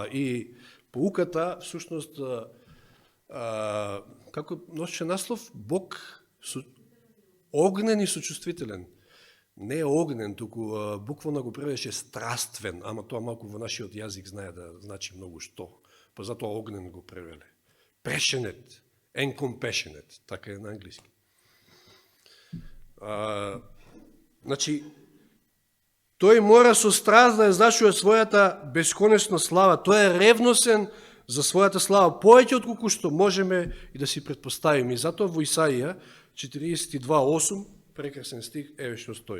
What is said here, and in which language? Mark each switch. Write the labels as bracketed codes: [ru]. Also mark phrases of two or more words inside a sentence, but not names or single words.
[mk] И поуката, всушност, како носеше наслов, Бог огнен и сочувствителен. Не е огнен, туку буквално го превеше страствен, ама тоа малку во нашиот јазик знае да значи многу што. Па затоа огнен го превеле. [en] Passionate and compassionate, [mk] така е на англиски. Значи, тој мора со страст да ја зачува својата бесконечна слава. Тој е ревносен за својата слава, повеќе од колку што можеме и да си предпоставиме. И затоа во Исаија 42:8, прекрасен стих, еве што стои.